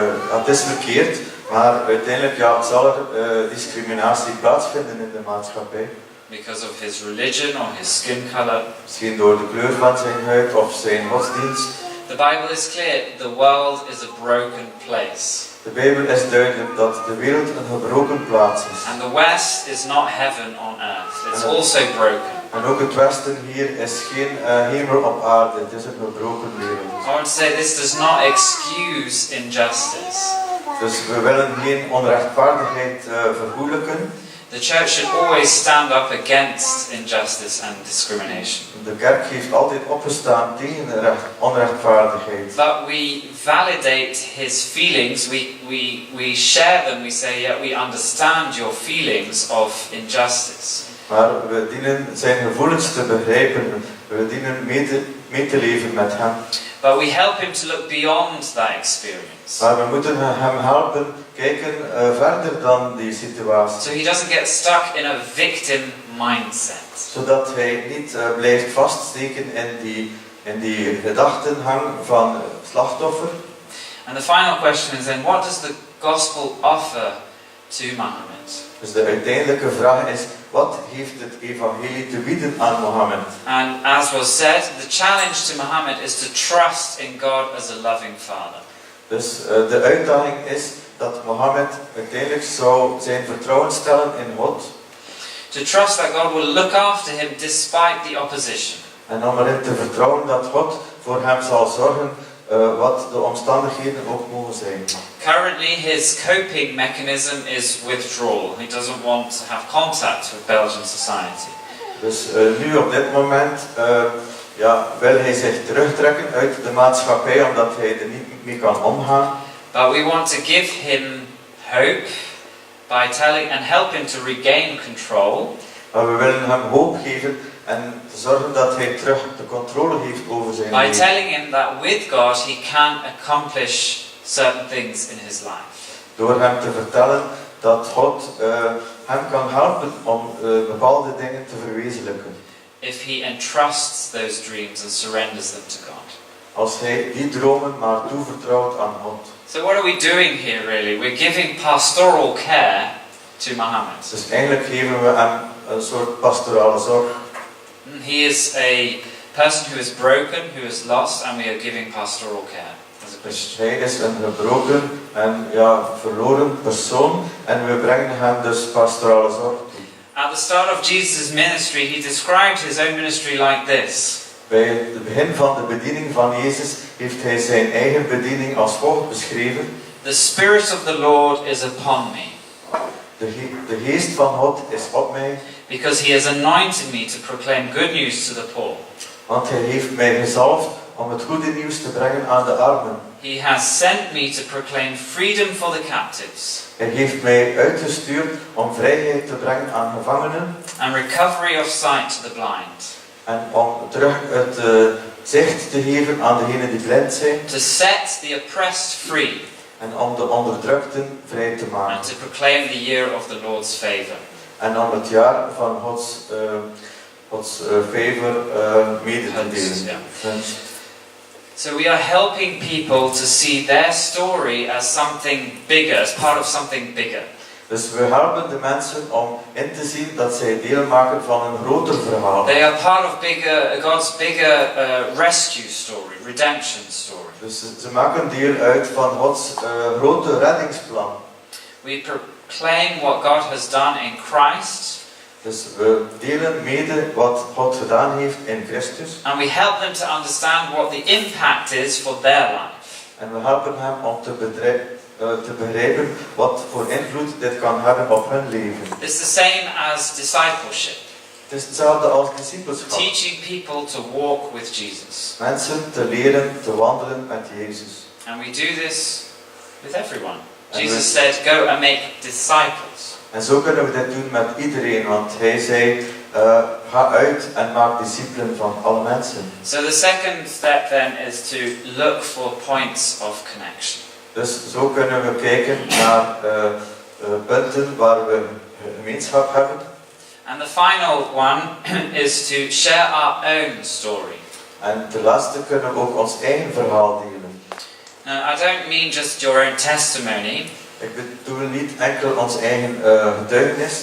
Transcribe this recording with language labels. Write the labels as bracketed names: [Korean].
[Dutch] Het is verkeerd, maar uiteindelijk zal er discriminatie plaatsvinden in de maatschappij. [English] Because of his religion or his skin color. [Dutch] Misschien door de kleur van zijn huid of zijn godsdienst. [English] The Bible is clear, the world is a broken place. [Dutch] De Bijbel is duidelijk dat de wereld een gebroken plaats is. [English] And the West is not heaven on earth. It's also broken. [Dutch] En ook het Westen hier is geen hemel op aarde, het is een gebroken wereld. [English] I want to say this does not excuse injustice. [Dutch] Dus we willen geen onrechtvaardigheid vergoelijken. [English] The church should always stand up against injustice and discrimination. [Dutch] De kerk heeft altijd opgestaan tegen onrechtvaardigheid. [English] But we validate his feelings, we share them, we say, yeah, we understand your feelings of injustice. [Dutch] Maar we dienen zijn gevoelens te begrijpen, we dienen mee te leven met hem. [English] But we help him to look beyond that experience. [Dutch] Maar we moeten hem helpen kijken verder dan die situatie. [English] So he doesn't get stuck in a victim mindset. [Dutch] Zodat hij niet blijft vaststeken in die gedachtenhang van slachtoffer. [English] And the final question is then, what does the gospel offer to Muhammad? [Dutch] Dus de uiteindelijke vraag is, wat heeft het evangelie te bieden aan Mohammed? [English] And as was said, the challenge to Muhammad is to trust in God as a loving father. [Dutch] Dus de uitdaging is dat Mohammed uiteindelijk zou zijn vertrouwen stellen in God. [English] To trust that God will look after him despite the opposition. [Dutch] En om erin te vertrouwen dat God voor hem zal zorgen, wat de omstandigheden ook mogen zijn. [English] Currently his coping mechanism is withdrawal. He doesn't want to have contact with Belgian society. [Dutch] Dus nu op dit moment wil hij zich terugtrekken uit de maatschappij omdat hij er niet mee kan omgaan. [English] But we want to give him hope by telling and help him to regain control. [Dutch] Maar we willen hem hoop geven en zorgen dat hij terug de controle heeft over zijn [English] By [Dutch] leven. [English] telling him that with God he can accomplish certain things in his life. [Dutch] Door hem te vertellen dat God hem kan helpen om bepaalde dingen te verwezenlijken. [English] If he entrusts those dreams and surrenders them to God. [Dutch] Als hij die dromen maar toevertrouwt aan God. [English] So what are we doing here really? We're giving pastoral care to Muhammad. [Dutch] Dus eigenlijk geven we hem een soort pastorale zorg. [English] He is a person who is broken, who is lost, and we are giving pastoral care as a [Dutch] Dus [English] Christian. [Dutch] hij is een gebroken en verloren persoon en we brengen hem dus pastorale zorg toe. [English] At the start of Jesus' ministry, he described his own ministry like this. [Dutch] Bij het begin van de bediening van Jezus heeft hij zijn eigen bediening als volgt beschreven. [English] The Spirit of the Lord is upon me, [Dutch] De geest van God is op mij, [English] because he has anointed me to proclaim good news to the poor. [Dutch] want hij heeft mij gezalfd om het goede nieuws te brengen aan de armen. [English] He has sent me to proclaim freedom for the captives [Dutch] Hij heeft mij uitgestuurd om vrijheid te brengen aan gevangenen [English] and recovery of sight to the blind, [Dutch] en om terug het zicht te geven aan degenen die blind zijn [English] to set the oppressed free, [Dutch] en om de onderdrukten vrij te [English] and [Dutch] maken. [English] to proclaim the year of the Lord's favor. [Dutch] En om het jaar van Gods favor mede te delen. [English] Yeah. [Dutch] Gunst. [English] So we are helping people to see their story as something bigger, as part of something bigger. [Dutch] Dus we helpen de mensen om in te zien dat zij deel maken van een groter verhaal. [English] They are part of God's bigger rescue story, redemption story. [Dutch] Dus ze maken deel uit van Gods grote reddingsplan. [English] We proclaim what God has done in Christ, [Dutch] Dus we delen mede wat God gedaan heeft in Christus. [English] and we help them to understand what the impact is for their life. [Dutch] En we helpen hem om te begrijpen wat voor invloed dit kan hebben op hun leven. [English] It's the same as discipleship, [Dutch] Het is hetzelfde als discipelschap. [English] teaching people to walk with Jesus. [Dutch] Mensen te leren te wandelen met Jezus. [English] And we do this with everyone. And Jesus said, go and make disciples. [Dutch] En zo kunnen we dit doen met iedereen, want hij zei, ga uit en maak discipelen van alle mensen. [English] So the second step then is to look for points of connection. [Dutch] Dus zo kunnen we kijken naar punten waar we gemeenschap hebben. [English] And the final one is to share our own story. [Dutch] En ten laatste kunnen we ook ons eigen verhaal delen. [English] Now, I don't mean just your own testimony. [Dutch] Ik bedoel niet enkel ons eigen getuigenis.